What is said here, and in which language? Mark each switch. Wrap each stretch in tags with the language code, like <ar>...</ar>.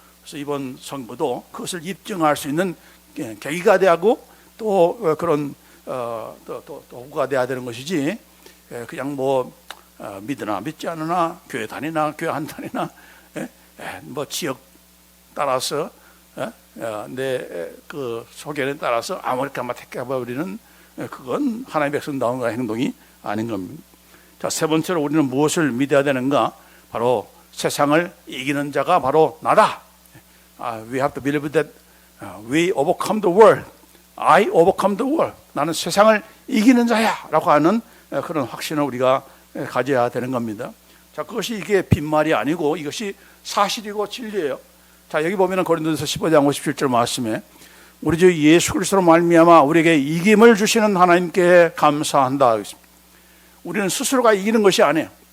<ko>그래서 이번 선거도 그것을 입증할 수 있는 계기가 되고 또 그런 도구가 돼야 되는 것이지, 그냥 뭐 믿으나 믿지 않으나, 교회 다니나 교회 안 다니나, 뭐 지역 따라서 내 그 소견에 따라서 아무렇게나 택해버리는, 그건 하나님의 백성다운 행동이 아닌 겁니다. 자, 세 번째로 우리는 무엇을 믿어야 되는가? 바로 세상을 이기는 자가 바로 나다.</ko> <en>We have to believe that we overcome the world. I overcome the world.</en> <ko>나는 세상을 이기는 자야 라고 하는 그런 확신을 우리가 가져야 되는 겁니다. 자, 그것이 이게 빈말이 아니고 이것이 사실이고 진리예요. 자, 여기 보면은 고린도서 15장 57절 말씀에 우리 주 예수 그리스도로 말미암아 우리에게 이김을 주시는 하나님께 감사한다. 우리는 스스로가 이기는 것이 아니에요.</ko>